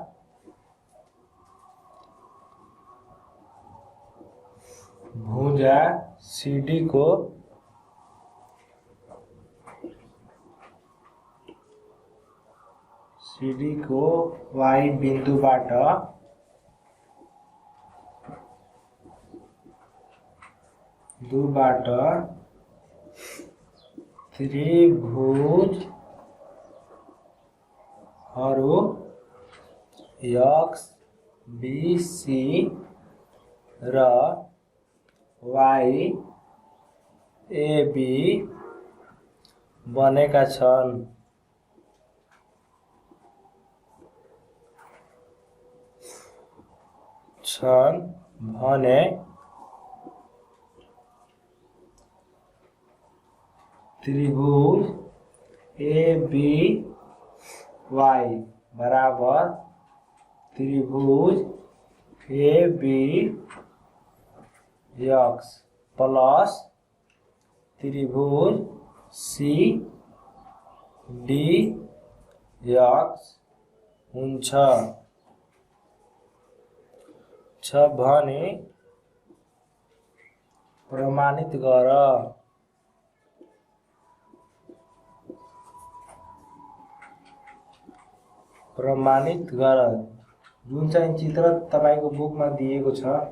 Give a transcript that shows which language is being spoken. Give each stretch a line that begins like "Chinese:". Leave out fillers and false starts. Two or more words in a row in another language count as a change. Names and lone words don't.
Nepali: भुजा सीडी को वाई बिंदुबाट त्रिभुजहरू एक्स बी सी र वाई ए बी बनेका छन्। भने त्रिभुज ए बी वाई बराबर त्रिभुज ए बी एक्स प्लस त्रिभुज सी डी एक्स हुन्छ भने प्रमाणित गर। जुन चाहिँ चित्र तपाईको बुकमा दिएको छ